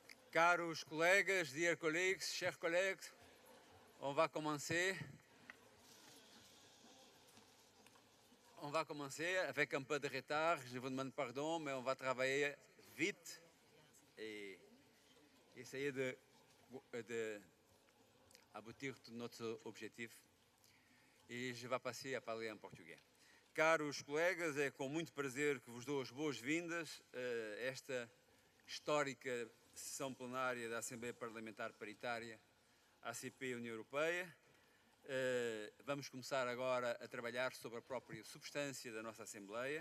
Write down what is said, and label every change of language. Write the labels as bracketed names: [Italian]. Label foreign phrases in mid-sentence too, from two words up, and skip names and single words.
[French] Caros collègues, [English] dear colleagues, [French] chers collègues, on va commencer. On va commencer avec un peu de retard. Je vous demande pardon, mais on va travailler vite et essayer de aboutir a notre objectif. E je vais passer a parler [Portuguese] em português. Caros colegas, é com muito prazer que vos dou as boas-vindas a esta histórica sessão plenária da Assembleia Parlamentar Paritária ACP União Europeia. Vamos começar agora a trabalhar sobre a própria substância da nossa Assembleia.